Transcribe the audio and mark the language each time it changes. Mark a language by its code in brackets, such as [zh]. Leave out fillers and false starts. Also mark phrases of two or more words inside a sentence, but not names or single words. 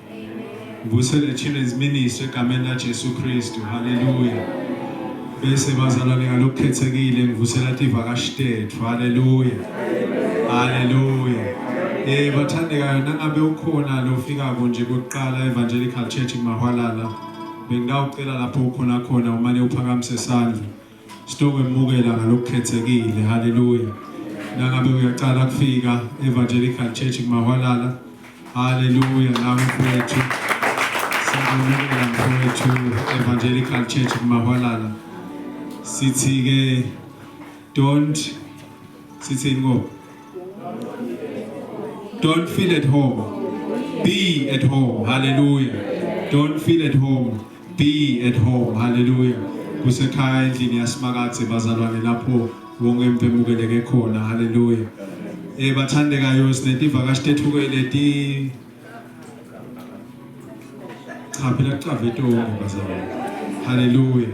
[ss] Ngivusele [en] children's ministry [ss] egameni la Jesu Kristu. Hallelujah. Bese bazalwane ngalokukhethekile ngivusela tivakashi tethu. Hallelujah. Hallelujah. Bathandekayo nangabe ukhona lo ufika nje kokuqala Evangelical Church eMahwalala, bengawucela lapho ukhona khona umane uphakamise isandla sitokwemukela ngalokukhethekile. Hallelujah. Nangabe uyaqala kufika Evangelical Church eMahwalala, hallelujah, nawe mfowethu siyamukela mfowethu Evangelical Church eMahwalala. Sithi ke [en] don't feel at home, be at home. Hallelujah. Don't feel at home, be at home. [ss] Hallelujah. Kusekhaya endlini yasimakathe bazalwane lapho wonke empemukeleke khona. Hallelujah. Bathandekayo sinetivakashi tethu leti cha phela cavetonke bazalwane. Hallelujah.